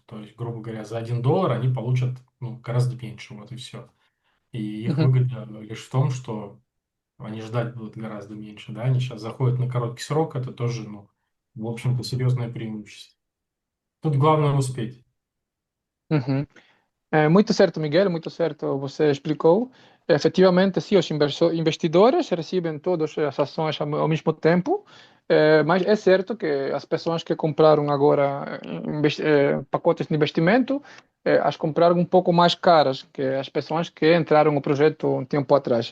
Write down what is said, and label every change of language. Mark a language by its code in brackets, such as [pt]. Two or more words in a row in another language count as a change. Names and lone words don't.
[ru] То есть, грубо говоря, за $1 они получат, ну, гораздо меньше, вот и все. И их Мгм. выгода лишь в том, что Они ждать будут гораздо меньше, да, они сейчас заходят на короткий срок, это тоже, ну, в общем-то, серьезное преимущество. Тут главное успеть. Uhum. [pt] Muito certo, Miguel, muito certo, você explicou. Efetivamente, sim, os investidores recebem todas as ações ao mesmo tempo, mas é certo que as pessoas que compraram agora pacotes de investimento, as compraram um pouco mais caras que as pessoas que entraram no projeto um tempo atrás.